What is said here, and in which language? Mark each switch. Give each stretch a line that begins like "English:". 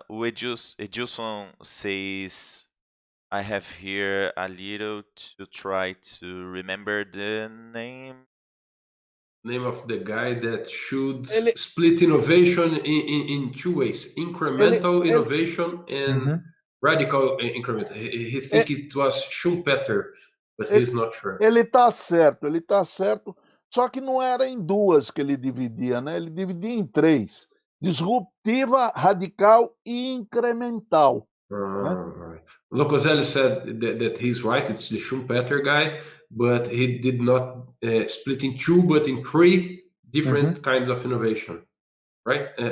English: Edilson says, I have here a little to try to remember the name. Name of the guy that should split innovation in 2 ways: incremental innovation and radical increment. He think it was Schumpeter, but he's not sure.
Portuguese: Ele tá certo. Só que não era em 2 que ele dividia, né? Ele dividia em 3: disruptiva, radical e incremental.
English: Right. Locoselli said that he's right. It's the Schumpeter guy, but he did not split in 2, but in 3 different kinds of innovation, right?